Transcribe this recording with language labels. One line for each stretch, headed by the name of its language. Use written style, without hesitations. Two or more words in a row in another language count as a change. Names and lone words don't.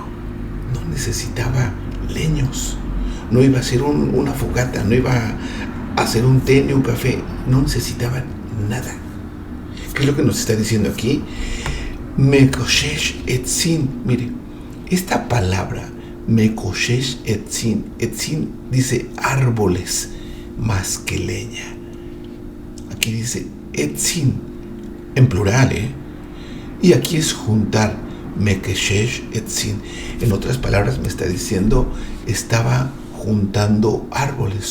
Spanish: No necesitaba leños. No iba a hacer una fogata, no iba a hacer un té ni un café. No necesitaba nada. ¿Qué es lo que nos está diciendo aquí?
Hebrew: מקושש עצים.
Spanish: Mire, esta palabra,
Hebrew: מקושש עצים.
Spanish: Etzin dice árboles más que leña. Aquí dice etzin, en plural, Y aquí es juntar,
Hebrew: מקושש עצים.
Spanish: En otras palabras me está diciendo, estaba juntando árboles.